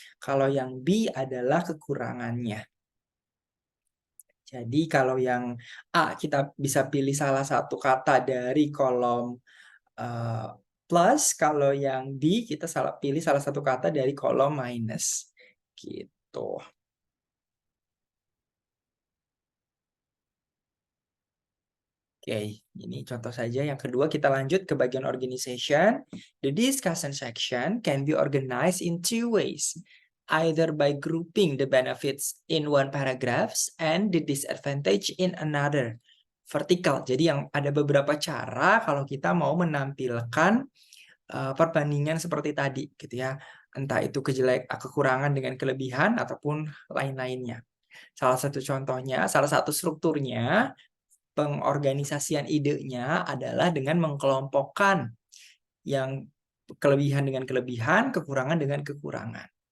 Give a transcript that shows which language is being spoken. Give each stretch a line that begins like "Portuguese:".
Indonesian: Kalau yang B adalah kekurangannya. Jadi kalau yang A kita bisa pilih salah satu kata dari kolom plus, kalau yang D kita pilih salah satu kata dari kolom minus gitu. Oke, ini contoh saja. Yang kedua kita lanjut ke bagian organization.
English: The discussion section can be organized in two ways. Either by grouping the benefits in one paragraph and the disadvantage in another. Vertical.
Indonesian: Jadi yang ada beberapa cara kalau kita mau menampilkan perbandingan seperti tadi gitu ya, entah itu kekurangan dengan kelebihan ataupun lain-lainnya. Salah satu strukturnya pengorganisasian idenya adalah dengan mengkelompokkan yang kelebihan dengan kelebihan, kekurangan dengan kekurangan.